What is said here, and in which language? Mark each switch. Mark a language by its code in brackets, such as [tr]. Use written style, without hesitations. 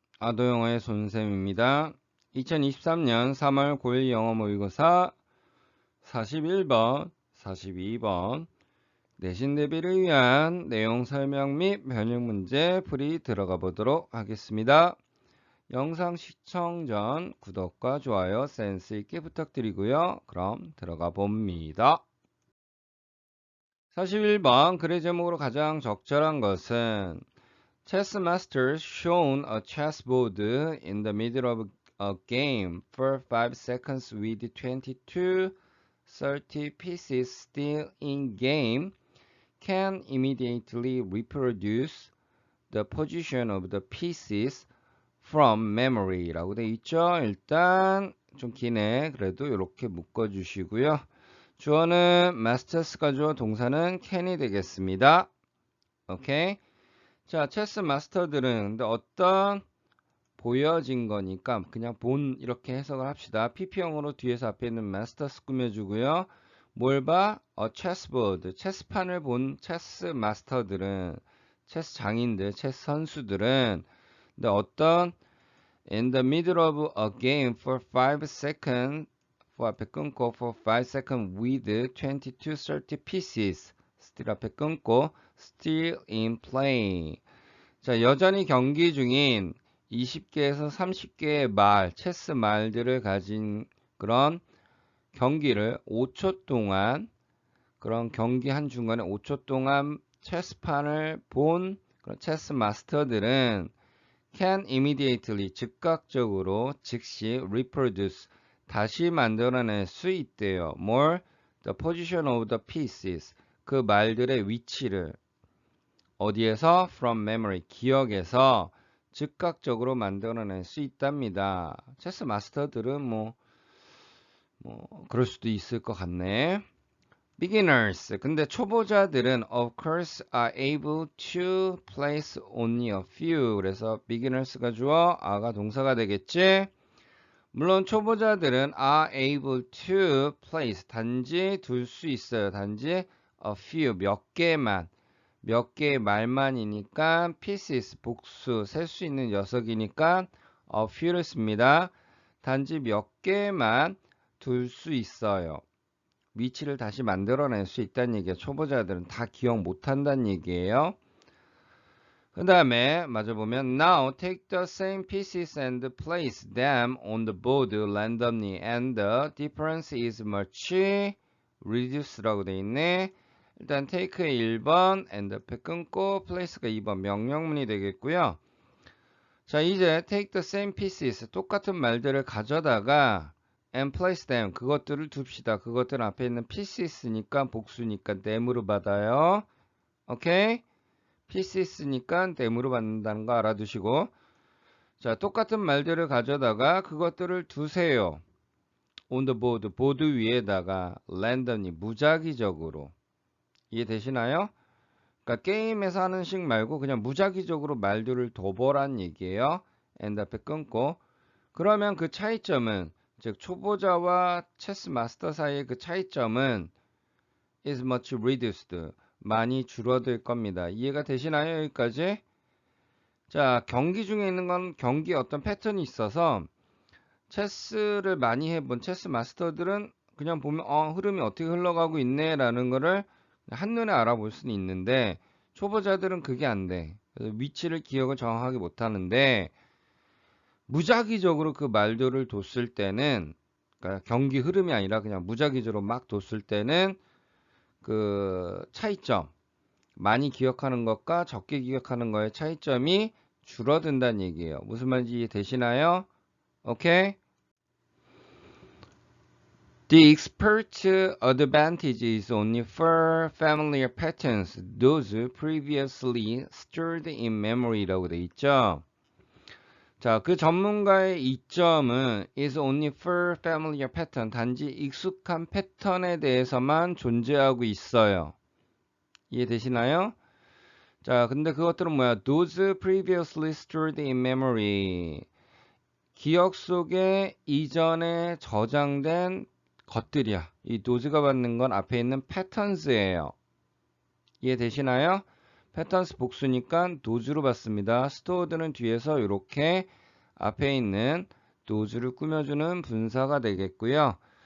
[ko] 아도영어의 손쌤입니다. 2023년 3월 9일 영어 모의고사 41번, 42번 내신 대비를 위한 내용 설명 및 변형 문제 풀이 들어가 보도록 하겠습니다. 영상 시청 전 구독과 좋아요 센스 있게 부탁드리고요. 그럼 들어가 봅니다. 41번 글의 제목으로 가장 적절한 것은 [en] Chess masters shown a chessboard in the middle of a game for 5 seconds with 22, 30 pieces still in game can immediately reproduce the position of the pieces from memory [ko] 라고 돼 있죠. 일단 좀 기네. 그래도 이렇게 묶어주시고요. 주어는 masters가 주어, 동사는 can이 되겠습니다. 오케이. 자, 체스 마스터들은 근데 어떤 보여진 거니까 그냥 본 이렇게 해석을 합시다. PP형으로 뒤에서 앞에 있는 마스터스 꾸며주고요. 뭘 봐? 체스보드, 체스판을 본 체스 마스터들은, 체스 장인들, 체스 선수들은 근데 어떤 [en] in the middle of a game for 5 seconds [ko] 앞에 끊고 [en] for 5 seconds with 22, 30 pieces still 앞에 끊고 still in play. [ko] 자, 여전히 경기 중인 20개에서 30개의 말, 체스 말들을 가진 그런 경기를 5초 동안, 그런 경기 한 중간에 5초 동안 체스판을 본 그런 체스 마스터들은 [en] can immediately, [ko] 즉각적으로, 즉시 [en] reproduce, [ko] 다시 만들어낼 수 있대요. [en] more, the position of the pieces, [ko] 그 말들의 위치를 어디에서? [en] from memory, [ko] 기억에서 즉각적으로 만들어낼 수 있답니다. 체스 마스터들은 뭐 그럴 수도 있을 것 같네. [en] beginners, [ko] 근데 초보자들은 [en] of course are able to place only a few. [ko] 그래서 beginners가 주어, are가 동사가 되겠지. 물론 초보자들은 [en] are able to place, [ko] 단지 둘 수 있어요. 단지 [en] a few, [ko] 몇 개만, 몇 개의 말만이니까 pieces, 복수, 셀 수 있는 녀석이니까 a few를 씁니다. 단지 몇 개만 둘 수 있어요. 위치를 다시 만들어낼 수 있다는 얘기예요. 초보자들은 다 기억 못한다는 얘기예요. 그 다음에 마저 보면 [en] Now take the same pieces and place them on the board randomly and the difference is much reduced [ko] 라고 돼 있네. 일단 take의 1번 and 앞에 끊고 place가 2번 명령문이 되겠고요. 자, 이제 [en] take the same pieces, [ko] 똑같은 말들을 가져다가 [en] and place them, [ko] 그것들을 둡시다. 그것들 앞에 있는 pieces니까 복수니까 them으로 받아요. 오케이? pieces니까 them으로 받는다는 거 알아두시고, 자, 똑같은 말들을 가져다가 그것들을 두세요. [en] on the board, [ko] 보드 위에다가 [en] randomly, [ko] 무작위적으로. 이해되시나요? 그러니까 게임에서 하는 식 말고 그냥 무작위적으로 말들을 둬보란 얘기예요. and 앞에 끊고. 그러면 그 차이점은, 즉 초보자와 체스 마스터 사이의 그 차이점은 [en] is much reduced, [ko] 많이 줄어들 겁니다. 이해가 되시나요? 여기까지? 자, 경기 중에 있는 건 경기에 어떤 패턴이 있어서 체스를 많이 해본 체스 마스터들은 그냥 보면 흐름이 어떻게 흘러가고 있네 라는 거를 한눈에 알아볼 수는 있는데 초보자들은 그게 안 돼. 그래서 위치를 기억을 정확하게 못 하는데 무작위적으로 그 말들을 뒀을 때는, 그러니까 경기 흐름이 아니라 그냥 무작위적으로 막 뒀을 때는 그 차이점, 많이 기억하는 것과 적게 기억하는 거의 차이점이 줄어든다는 얘기예요. 무슨 말인지 이해되시나요? 오케이? [en] The expert advantage is only for familiar patterns, those previously stored in memory [ko] 라고 돼 있죠. 자, 그 전문가의 이점은 [en] is only for familiar pattern, [ko] 단지 익숙한 패턴에 대해서만 존재하고 있어요. 이해되시나요? 자, 근데 그것들은 뭐야? [en] Those previously stored in memory. [ko] 기억 속에 이전에 저장된 것들이야. 이 those가 받는 건 앞에 있는 patterns예요. 이해되시나요? 패턴스 복수니까 does로 봤습니다. stored는 뒤에서 이렇게 앞에 있는 does를 꾸며주는 분사가 되겠고요.